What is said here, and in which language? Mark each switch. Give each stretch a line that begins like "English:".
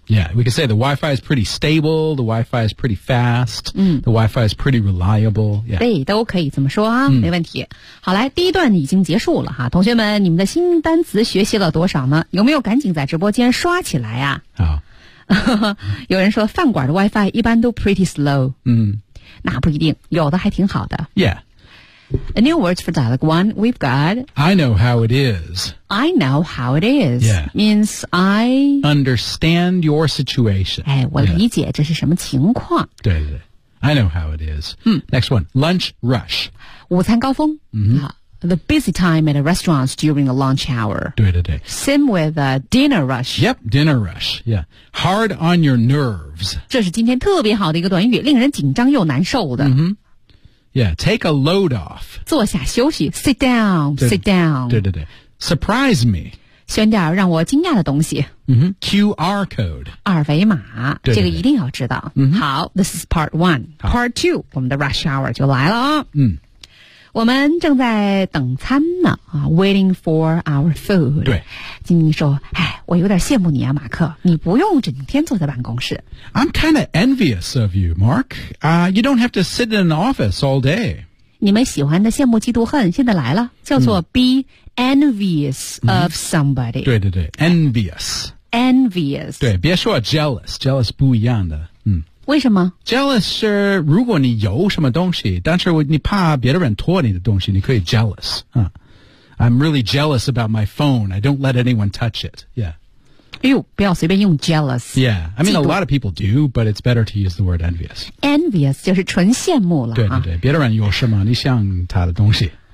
English: Yeah, we could say the Wi-Fi is pretty stable. The Wi-Fi is pretty fast.、The Wi-Fi is pretty reliable.、Yeah.
Chinese: 对，都可以这么说啊、没问题。好来，第一段已经结束了哈。同学们，你们的新单词学习了多少呢？有没有赶紧在直播间刷起来啊？好。有人说饭馆的 Wi-Fi 一般都
English: pretty slow.
Chinese: 那不一定，有的还挺好的。
English: Yeah. A new words for dialogue one, we've got... I know how it is. I know how it is. Yeah. Means I... Understand your situation.
Chinese: 哎，我理解这是什么情况。对对对。
English: I know how it is. Next one, lunch rush.
Chinese: 午餐高峰。
English: the busy time at restaurants during the lunch hour.
Chinese: 对对对。
English: Same with dinner rush. Yep, dinner rush. Yeah. Hard on your nerves.
Chinese: 这是今天特别好的一个短语，令人紧张又难受的。
English: Mm-hmm. Yeah, take a load off.
Chinese: 坐下休息
English: sit down, sit down.
Chinese: 对对对。
English: Surprise me.
Chinese: 选点让我惊讶的东西。
English: Mm-hmm. QR code.
Chinese: 二维码。对对对。这个一定要知道。 Mm-hmm.
English: 好 ,this is part one. Part two,
Chinese: 我们的
English: rush hour 就来了。嗯。
Chinese: 我们正在等餐呢、啊、
English: waiting for our food.
Chinese: 对。经理说哎我有点羡慕你啊马克你不用整天坐在办公室。
English: I'm kind of envious of you, Mark. You don't have to sit in an office all day.
Chinese: 你们喜欢的羡慕嫉妒恨现在来了叫做
English: be envious of somebody、
Chinese: 嗯、对对对 envious
English: envious
Chinese: 对别说 jealous jealous 不一样的、嗯、为什么 jealous 是如果你有什么东西但是你怕别的人拖你的东西你可以 jealous、嗯、
English: I'm really jealous about my phone I don't let anyone touch it yeah
Chinese: 哎呦不要随便用 jealous
English: Yeah, I mean a lot of people do But it's better to use the word envious
Chinese: Envious 就是纯羡慕了、啊、对对对别的人有什么你想他的东西、